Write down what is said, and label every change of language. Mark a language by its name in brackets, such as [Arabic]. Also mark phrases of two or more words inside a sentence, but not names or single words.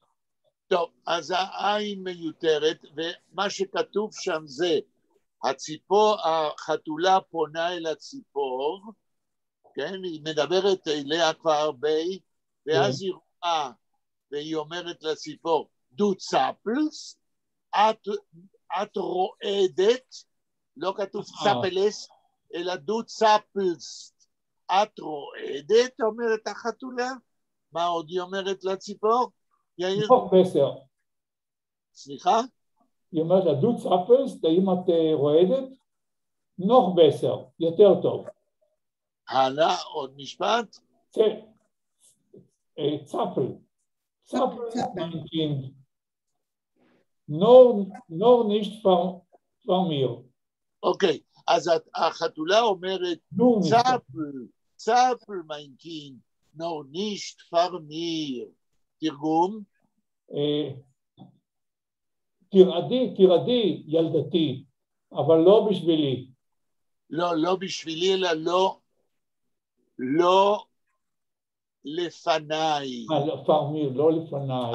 [Hebrew] טוב, אז העין מיותרת, ומה שכתוב שם זה, החתולה פונה אל הציפור, כן, היא מדברת אליה כבר הרבה, ואז היא רואה, והיא אומרת לציפור, [Yiddish] דו צפלס, [Hebrew] את רועדת, לא כתוב צפלס, אלא [Yiddish] דו צפלס, [Hebrew] את רועדת, אומרת החתולה, מה עוד היא אומרת לציפור? [Yiddish] noch besser. [Hebrew] סליחה? היא אומרת לה, [Yiddish] דו צפלס, [Hebrew] האם את רועדת? [Yiddish] noch besser, [Hebrew] יותר טוב. הלאה, עוד משפט? [Yiddish] צפל. צפל, mein Kind. nur nicht von mir. [Hebrew] אוקיי, אז החתולה אומרת, צפל, [Yiddish] mein Kind, nur nicht von mir. [Hebrew] תרגום? תרעדי, ילדתי, אבל לא בשבילי. לא בשבילי, אלא לא לפניי. לא לפניי.